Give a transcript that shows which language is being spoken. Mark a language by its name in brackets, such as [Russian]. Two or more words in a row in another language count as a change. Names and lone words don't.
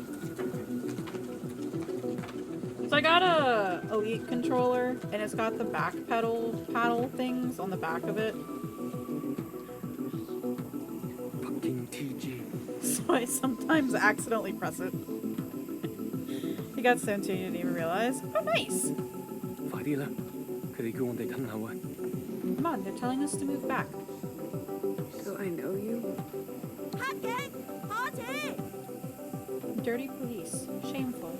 [English] So I got a Elite controller, and it's got the back paddle things on the back of it. Fucking TG. So I sometimes accidentally press it. He got sent to you, didn't even realize. Oh, nice! [Cantonese] 快啲啦，佢哋叫我哋等候啊。 [English] Come on, they're telling us to move back. Do I know you? Dirty police. Shameful.